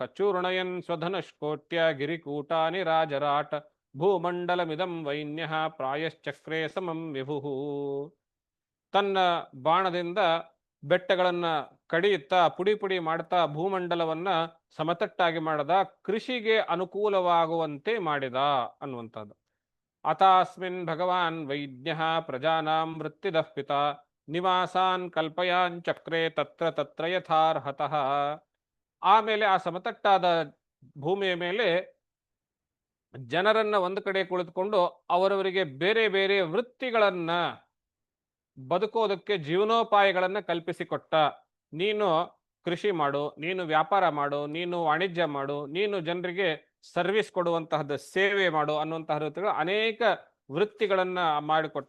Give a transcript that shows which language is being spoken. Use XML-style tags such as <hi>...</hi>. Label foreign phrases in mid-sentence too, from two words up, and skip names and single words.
<sa>ಚೂರ್ಣಯನ್ ಸ್ವಧನುಷ್ಕೋಟ್ಯ ಗಿರಿಕೂಟಾನಿ ರಾಜರಾಟ ಭೂಮಂಡಲಮಿದಂ ವೈನ್ಯ ಪ್ರಾಯಶ್ಚಕ್ರೇ ಸಮಂ ವಿಭು.</sa> <kn>ತನ್ನ ಬಾಣದಿಂದ ಬೆಟ್ಟಗಳನ್ನ ಕಡಿಯುತ್ತಾ ಪುಡಿ ಮಾಡ್ತಾ ಭೂಮಂಡಲವನ್ನ ಸಮತಟ್ಟಾಗಿ ಮಾಡದ, ಕೃಷಿಗೆ ಅನುಕೂಲವಾಗುವಂತೆ ಮಾಡಿದ ಅನ್ನುವಂಥದ್ದು.</kn> <sa>ಅತಾಸ್ಮಿನ್ ಭಗವಾನ್ ವೈದ್ಯ ಪ್ರಜಾನಾಂ ವೃತ್ತಿದಃ ಪಿತಾ ನಿವಾಸಾನ್ ಕಲ್ಪಯಾನ್ ಚಕ್ರೆ ತತ್ರ ತತ್ರ ಯಥಾರ್ಹತಃ.</sa> <kn>ಆಮೇಲೆ ಆ ಸಮತಟ್ಟಾದ ಭೂಮಿಯ ಮೇಲೆ ಜನರನ್ನ ಒಂದು ಕಡೆ ಕುಳಿತುಕೊಂಡು ಅವರವರಿಗೆ ಬೇರೆ ಬೇರೆ ವೃತ್ತಿಗಳನ್ನ, ಬದುಕೋದಕ್ಕೆ ಜೀವನೋಪಾಯಗಳನ್ನ ಕಲ್ಪಿಸಿಕೊಟ್ಟ. ನೀನು ಕೃಷಿ ಮಾಡು, ನೀನು ವ್ಯಾಪಾರ ಮಾಡು, ನೀನು ವಾಣಿಜ್ಯ ಮಾಡು, ನೀನು ಜನರಿಗೆ ಸರ್ವಿಸ್ ಕೊಡುವಂತಹದ್ದು ಸೇವೆ ಮಾಡು ಅನ್ನುವಂತಹ ವೃತ್ತಿಗಳು ಅನೇಕ ವೃತ್ತಿಗಳನ್ನ ಮಾಡಿಕೊಟ್ಟ.</kn>